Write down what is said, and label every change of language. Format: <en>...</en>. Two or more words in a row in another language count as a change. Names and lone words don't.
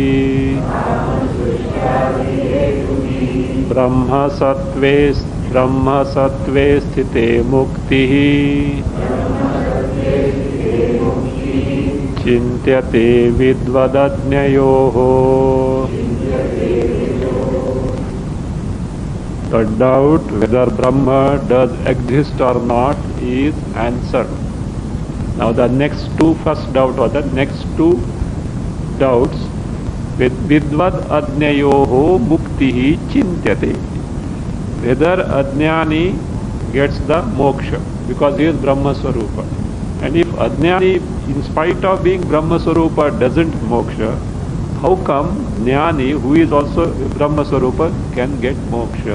<sa>ब्रह्मसत्त्वे स्थिते मुक्तिः चिन्त्यते विद्वदज्ञयोः।</sa> <en>The doubt whether Brahma does exist or not is answered. Now the next two, first doubt or the next two doubts, with</en> <sa>विद्वदज्ञयोः मुक्तिः चिन्त्यते,</sa> <en>whether ajnani gets the moksha because he is</en> <sa>ब्रह्मस्वरूप,</sa> <en>and if ajnani in spite of being</en> <sa>ब्रह्मस्वरूप</sa> <en>doesn't moksha, how come jnani who is also</en> <sa>ब्रह्मस्वरूप</sa> <en>can get moksha?</en>